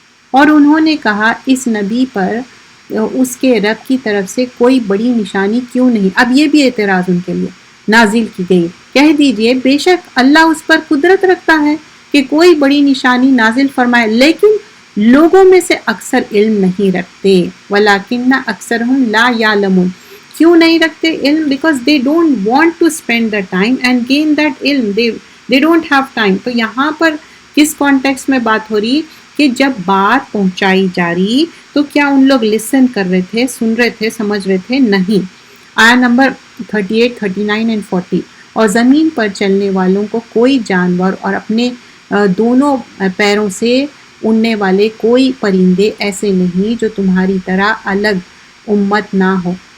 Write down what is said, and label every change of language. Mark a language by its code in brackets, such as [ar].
[ur] اور انہوں نے کہا اس نبی پر اس کے رب کی طرف سے کوئی بڑی نشانی کیوں نہیں؟ اب یہ بھی اعتراض ان کے لیے نازل کی گئی. کہہ دیجئے بے شک اللہ اس پر قدرت رکھتا ہے کہ کوئی بڑی نشانی نازل فرمائے، لیکن لوگوں میں سے اکثر علم نہیں رکھتے. [ar] وَلَكِنَّ أَكْثَرَهُمْ لَا يَعْلَمُونَ. [ur] کیوں نہیں رکھتے علم؟ [en] because they don't want to spend the time and gain that علم. they don't have time. [ur] تو یہاں پر کس کانٹیکس میں بات ہو رہی کہ جب بات پہنچائی جا رہی تو کیا ان لوگ لسن کر رہے تھے، سن رہے تھے، سمجھ رہے تھے؟ نہیں. آیت نمبر 38, 39 and 40. اور زمین پر چلنے والوں کو کوئی جانور اور اپنے دونوں پیروں سے اڑنے والے کوئی پرندے ایسے نہیں جو تمہاری طرح الگ امت نہ ہو.